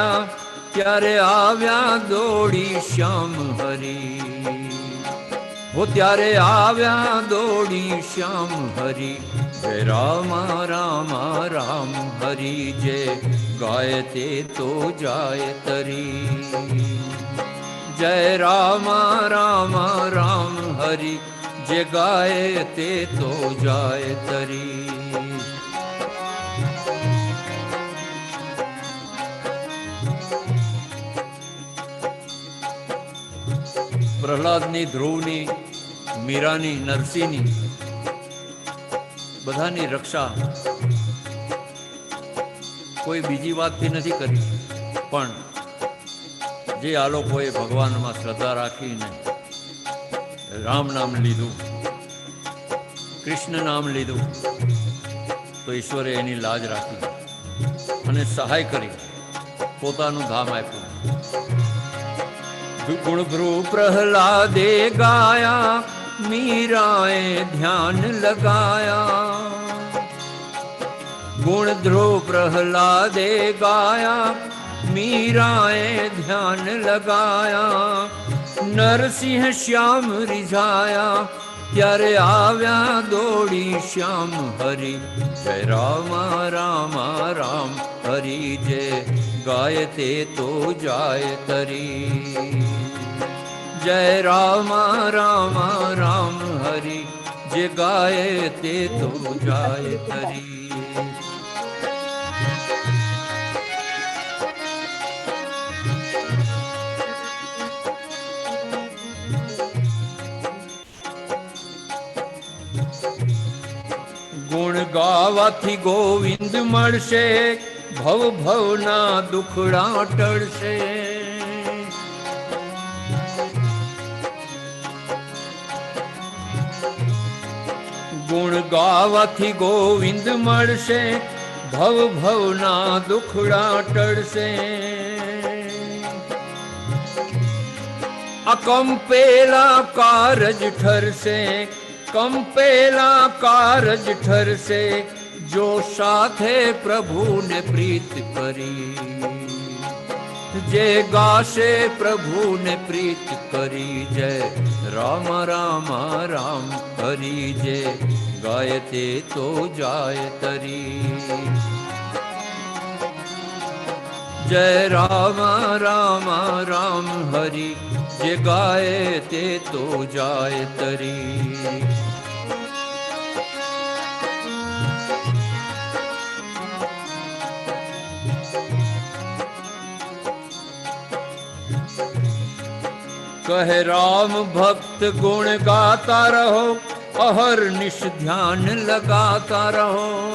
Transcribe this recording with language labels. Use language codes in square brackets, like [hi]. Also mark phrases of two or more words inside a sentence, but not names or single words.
[gu] ત્યારે આવ્યા દોડી શ્યામ હરિ, વો ત્યારે આવ્યા દોડી શ્યામ હરિ। જય રામ રામ રામ હરિ જે ગાયતે તો જાય તરી। જય રામ રામ રામ હરિ જે ગાયતે તો જાય તરી। પ્રહલાદની, ધ્રુવની, મીરાની, નરસિંહની બધાની રક્ષા કોઈ બીજી વાતથી નથી કરી, પણ જે આ લોકોએ ભગવાનમાં શ્રદ્ધા રાખીને રામ નામ લીધું, કૃષ્ણ નામ લીધું, તો ઈશ્વરે એની લાજ રાખી અને સહાય કરી, પોતાનું ધામ આપ્યું. ગુણ ભ્રૂ પ્રહલાદે ગાયા, મીરાએ ધ્યાન લગાયા. ગુણ ધ્રુવ પ્રહલાદે ગાયા, મીરાએ ધ્યાન લગાયા. નરસિંહ શ્યામ રિઝાયા, ત્યારે આવ્યા દોડી શ્યામ હરિ. જય રામ રામ રામ હરિ જય ગાયતે તો જાય તરી. જય રામ રામ રામ હરિ જે ગાયતે તો જાય તરી. ગુણ ગાવાથી ગોવિંદ મળશે, ભવ ભવના દુખડા ટળશે. ગુણ ગાવાથી ગોવિંદ મળશે, ભવ ભવના દુખડા ટળશે. અકંપેલા કારજ ઠરસે, કંપેલા કારજ ઠરસે. જો સાથે પ્રભુ ને પ્રીત કરી. જે ગાશે પ્રભુને પ્રીત કરી જય રામ રામ રામ હરી જે ગાય તે તો જાય તરી જય રામ રામ રામ હરી જે ગાય તે તો જાય તરી [hi] कहे राम भक्त गुण गाता रहो अहर निश ध्यान लगाता रहो